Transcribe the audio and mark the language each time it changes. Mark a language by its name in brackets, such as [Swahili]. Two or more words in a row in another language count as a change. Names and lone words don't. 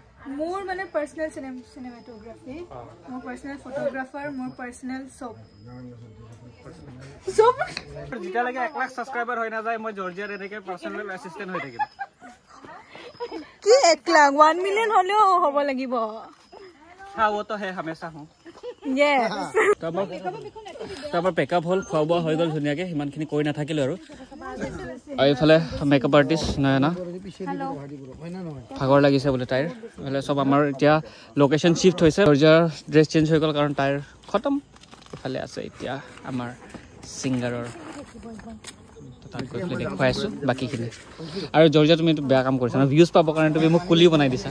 [Assamese] মোৰ মানে [English] personal cinematography [Assamese] মোৰ [English] personal photographer [Assamese] মোৰ পাৰ্চনেল চব যেতিয়ালৈকে 1 লাখ ছাবস্ক্ৰাইবাৰ হৈ নাযায় মই জৰ্জিয়াৰ এনেকৈ [English] personal assistant [Assamese] হৈ থাকিম কি 1 লাখ 1 মিলিয়ন হ'লেও হ'ব লাগিব [Hindi] हाँ वो तो है हमेशा हूँ [Assamese] আমাৰ পেকআপ হ'ল খোৱা বোৱা হৈ গ'ল ধুনীয়াকৈ সিমানখিনি কৰি নাথাকিলোঁ আৰু এইফালে [English] makeup artist [Assamese] নয়না ভাগৰ লাগিছে বোলে তাইৰ এইফালে চব আমাৰ এতিয়া [English] location shift [Assamese] হৈছে জৰ্জিয়াৰ [English] dress change [Assamese] হৈ গ'ল কাৰণ তাইৰ খতম এইফালে আছে এতিয়া আমাৰ ছিংগাৰৰ তাত গৈ পেলাই দেখুৱাই আছোঁ বাকীখিনি আৰু জৰ্জিয়া তুমি এইটো বেয়া কাম কৰিছা ন ভিউজ পাবৰ কাৰণে তুমি মোক কুলি বনাই দিছা